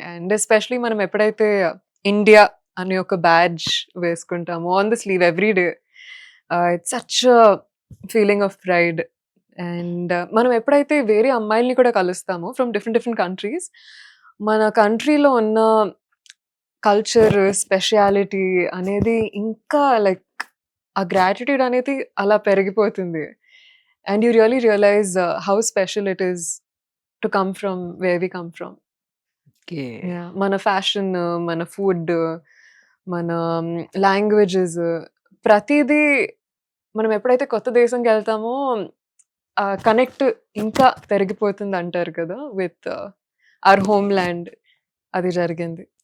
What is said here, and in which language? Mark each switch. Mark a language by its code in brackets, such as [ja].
[en] and especially [te] మనం ఎప్పుడైతే India అనే ఒక badge వేసుకుంటామో [en] On the sleeve every day, it's such feeling of pride. [te] And మనం ఎప్పుడైతే వేరే అమ్మాయిల్ని కూడా కలుస్తామో [en] from different countries, [te] మన కంట్రీలో ఉన్న కల్చర్ స్పెషాలిటీ అనేది ఇంకా లైక్ ఆ గ్రాటిట్యూడ్ అనేది అలా పెరిగిపోతుంది. [en] And you really realize how special it is to come from where we come from. [te] Yeah, mana fashion, mana food, mana languages, pratidi మనం ఎప్పుడైతే కొత్త దేశంకి వెళ్తామో కనెక్ట్ ఇంకా పెరిగిపోతుంది అంటారు కదా [en] With our home land. [te] అది జరిగింది.